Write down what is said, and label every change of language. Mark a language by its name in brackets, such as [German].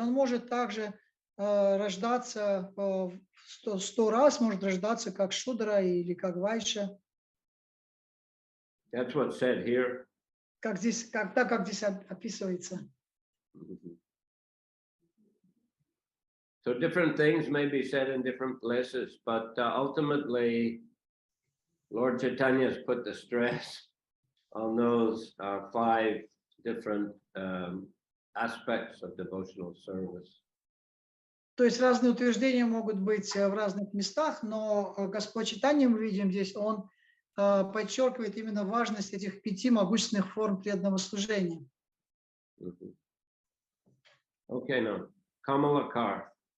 [Russian] Он может также рождаться 100 раз, может рождаться как шудра или как вайша, [English] That's what's said here. [Russian] как здесь, как здесь описывается. Mhm. [English] So different things may be said in different places, but ultimately, Lord Chaitanya has put the stress on those 5 different aspects of devotional service. [Russian] То есть разные утверждения могут быть в разных местах, но Господь Чайтанья, мы видим здесь, он подчеркивает именно важность этих 5 могущественных форм преданного служения. [English] Mhm. Okay, now, Kamalakar.